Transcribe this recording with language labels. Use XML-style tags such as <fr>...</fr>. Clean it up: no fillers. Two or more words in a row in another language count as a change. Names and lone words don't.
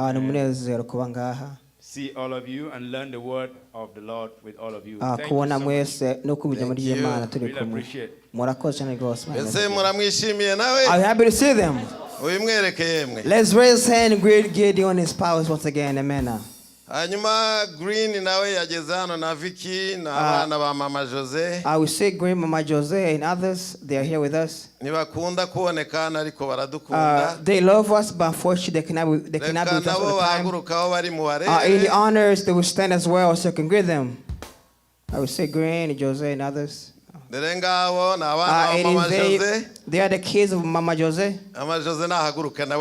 <en>See all of you and learn the word of the Lord with all of you. Thank you so much. Really appreciate it. I'm happy to see them. Let's raise hand and greet Gideon his powers once again. Amen.</en> <rw>Green nawe yageze hano na Vicky na abana ba Mama Jose.</rw> <en>I will say Green, Mama Jose and others. They are here with us.</en> <rw>Ntibakunda kubonekana ariko baradukunda.</rw> <en>They love us, but unfortunately they cannot be with us all the time. In the honors, they will stand as well, so you can greet them. I will say Green, Jose and others. They are the kids of Mama Jose.</en> <rw>Mama Jose nahaguruka nawe</rw>